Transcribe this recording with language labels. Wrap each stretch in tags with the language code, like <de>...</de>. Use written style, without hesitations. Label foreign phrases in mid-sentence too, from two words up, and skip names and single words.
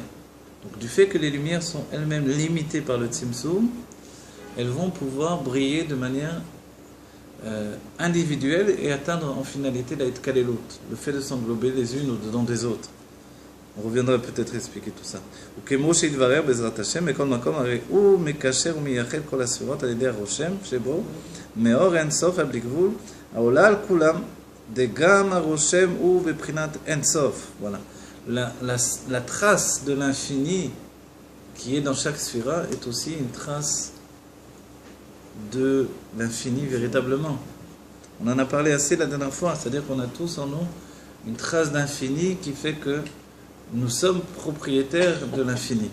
<fr>Donc du fait que les lumières sont elles-mêmes limitées par le Tzimtzum, elles vont pouvoir briller de manière individuelle et atteindre en finalité la Itkalelut, le fait de s'englober les unes au-dedans des autres. On reviendra peut-être expliquer tout ça.</fr> <he>וכמו שהתברר בעזרת השם, מכל מקום הרי הוא מקשר ומייחד כל הספירות על ידי הרושם שבו, מאור אין סוף הבלי גבול, העולה על כולם, דגם הרושם הוא בבחינת אין סוף.</he> <fr>Voilà. La trace de l'infini qui est dans chaque sphira est aussi une trace de l'infini véritablement. On en a parlé assez la dernière fois, c'est-à-dire qu'on a tous en nous une trace d'infini qui fait que nous sommes propriétaires de l'infini.</fr>